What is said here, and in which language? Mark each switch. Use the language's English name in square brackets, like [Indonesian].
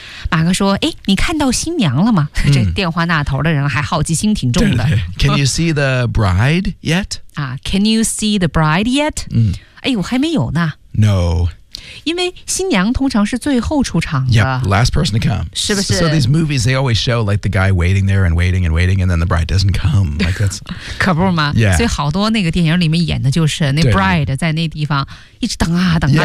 [Chinese] 马克说哎你看到新娘了吗这电话那头的人还好奇心挺重的。 [English] Can you see the bride yet? Can you see the bride yet?、 [Chinese] 哎呦还没有呢。 [English] No. [Chinese] 因为新娘通常是最后出场的。 [English] Yep, last person to come. [Chinese] 是不是 [English] so these movies, they always show like the guy waiting there and waiting and waiting, and then the bride doesn't come. Like that's, [Chinese] 可不是吗 [English] Yeah. [Chinese] 所以好多那个电影里面演的就是那 bride 在那地方一直等啊等啊。